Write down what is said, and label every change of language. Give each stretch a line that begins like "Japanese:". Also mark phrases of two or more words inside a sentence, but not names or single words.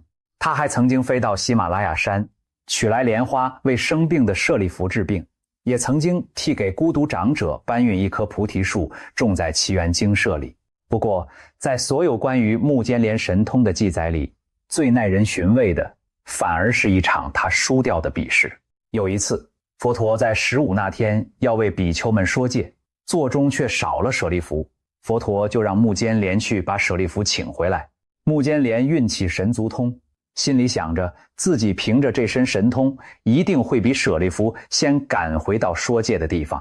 Chinese: 他還曾經飛到喜馬拉雅山，取來蓮花為生病的舍利弗治病，也曾經替給孤獨長者搬運一棵菩提樹，種在祇園精舍裡。不過，在所有關於目犍連神通的記載裡，最耐人尋味的，反而是一場他輸掉的比試。有一次，佛陀在15那天要為比丘們說戒，座中卻少了舍利弗，佛陀就讓目犍連去把舍利弗請回來。目犍連運起神足通，心裡想着自己憑着這身神通，一定會比舍利弗先趕回到說戒的地方。